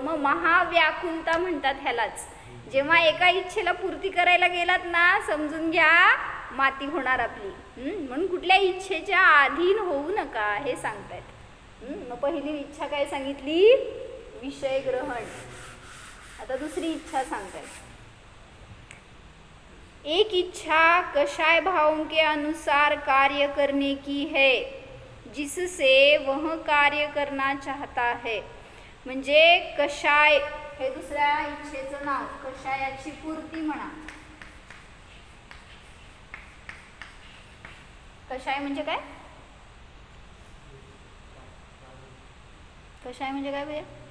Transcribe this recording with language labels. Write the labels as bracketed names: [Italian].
[Marathi] मग महाव्याकुलता म्हणतात ह्यालाच. जेव्हा एका इच्छेला पूर्ती करायला गेलात ना, समजून घ्या माती होणार आपली. म्हणून कुठल्या इच्छेच्या अधीन होऊ नका हे सांगतायत. मग पहिली इच्छा काय सांगितली? विषय ग्रहण. आता दुसरी इच्छा सांगतायत. [Hindi] एक इच्छा कषाय भावों के अनुसार कार्य करने की है, जिससे वह कार्य करना चाहता है. [Marathi] म्हणजे कषाय हे दुसऱ्या इच्छेचं नाव. कषायाची पूर्ती म्हणा. कषाय म्हणजे काय? कषाय म्हणजे काय भैया?